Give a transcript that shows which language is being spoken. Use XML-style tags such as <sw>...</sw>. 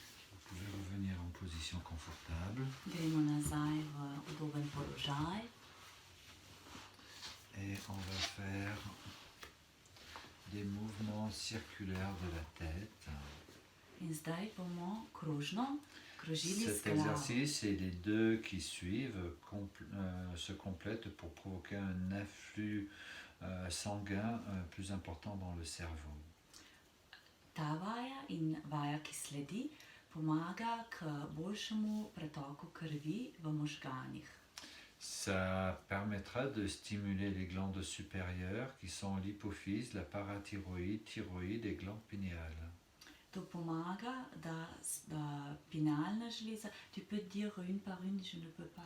<fr>Vous pouvez revenir en position confortable.</fr> <sl>Gremo nazaj v udoben položaj.</sl> <fr>Et on va faire des mouvements circulaires de la tête.</fr> <sl>In zdaj bomo krožno krožili s</sl> <fr>Cet</fr> <sl>glavo.</sl> <fr>exercice et les deux qui suivent se complètent pour provoquer un afflux sanguin plus important dans le cerveau.</fr> <sl>Ta vaja in vaja, ki sledi, pomaga k boljšemu pretoku krvi v možganih.</sl> <fr>Ça permettra de stimuler les glandes supérieures qui sont l'hypophyse, la parathyroïde, thyroïde et glande pinéale.</fr> <sl>To pomaga, da pinalna žleza,</sl> <fr>tu peux dire une par une, je ne peux pas.</fr>